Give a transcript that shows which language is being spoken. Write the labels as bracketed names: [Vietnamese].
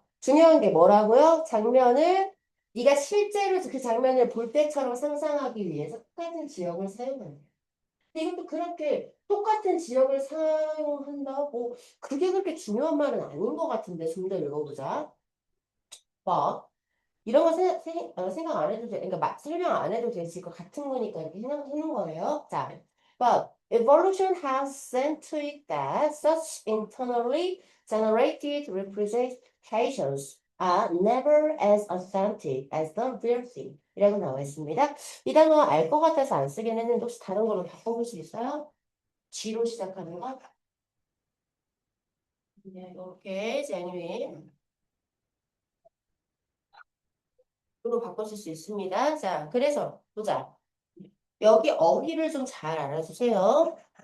[Korean] 중요한 게 뭐라고요? 장면을 네가 실제로 그 장면을 볼 때처럼 상상하기 위해서 똑같은 지역을 사용하는 거야. 근데 이것도 그렇게 똑같은 지역을 사용한다고 그게 그렇게 중요한 말은 아닌 것 같은데 좀 더 읽어보자. 봐. 이런 거 생각 안 해도 돼. 그러니까 설명 안 해도 되지. 이거 같은 거니까 이렇게 해놓은 거예요. 자, [English] but evolution has seen to it that such internally generated representations are never as authentic as the real thing. [Korean] 이라고 나와 있습니다. 이 단어 알 것 같아서 안 쓰긴 했는데 혹시 다른 걸로 바꿔볼 수 있어요? G로 시작하는 거? 네, 이렇게 genuine. 으로 바꿔줄 수 있습니다. 자, 그래서 보자. 여기 어휘를 좀 잘 알아주세요.